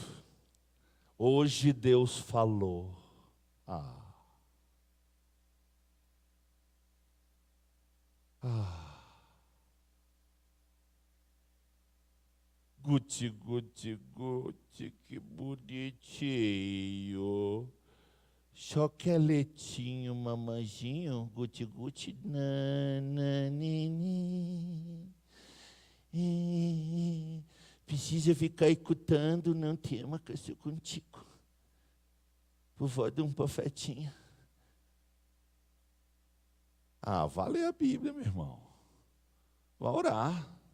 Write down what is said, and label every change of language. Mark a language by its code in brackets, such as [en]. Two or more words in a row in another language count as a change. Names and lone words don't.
[pt] Hoje Deus falou. Guti, guti, guti, que bonitinho. Chocolatinho, mamãzinho, guti, guti, nananini. Precisa ficar escutando, não tema que eu sou contigo. Vovó de um profetinha. Vá ler a Bíblia, meu irmão. Vá orar.